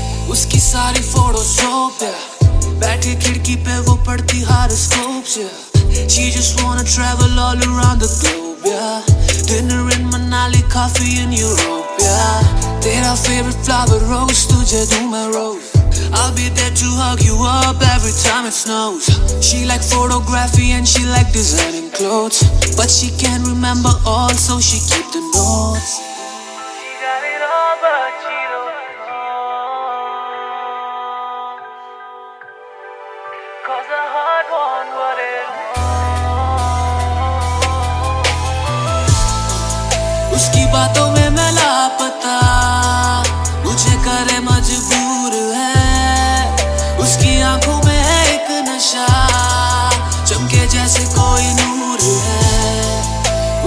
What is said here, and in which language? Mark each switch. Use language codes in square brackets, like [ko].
[hi] उसकी सारी photo shop है, बैठी खिड़की पे वो पढ़ती हॉरोस्कोप से। [en] She just wanna travel all around the globe, yeah. Dinner in Manali, coffee in Europe, yeah. [hi] तेरा [en] favorite flower rose, [hi] तुझे दूँ मैं rose. [en] I'll be there to hug you up every time it snows. She like photography and she like designing clothes, but she can't remember all, so she keep the notes. She got it all, but she don't know, 'cause her heart won't what it wants. [hi] उसकी बातों में मैं लापता, मुझे करे मजबूर है। उसकी आंखों में है एक नशा, चमके जैसे कोई नूर है।